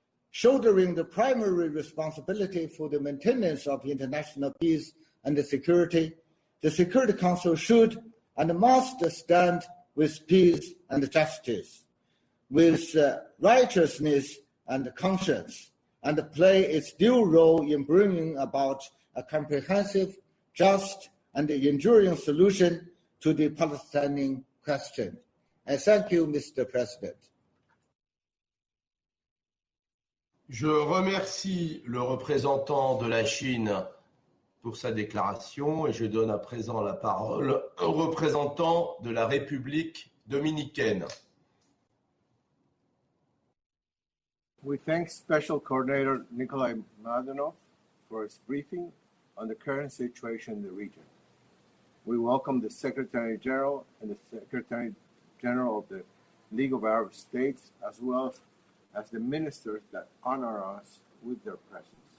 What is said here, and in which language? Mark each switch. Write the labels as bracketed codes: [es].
[en] Shouldering the primary responsibility for the maintenance of international peace and security, the Security Council should and must stand with peace and justice, with righteousness and conscience, and play its due role in bringing about a comprehensive, just, and enduring solution to the Palestinian question. I thank you, Mr. President. [fr] Je remercie le représentant de la Chine pour sa déclaration et je donne à présent la parole au représentant de la République dominicaine. [en] We thank Special Coordinator Nickolay Mladenov for his briefing on the current situation in the region. We welcome the Secretary General and the Secretary General of the League of Arab States, as well as the ministers that honor us with their presence.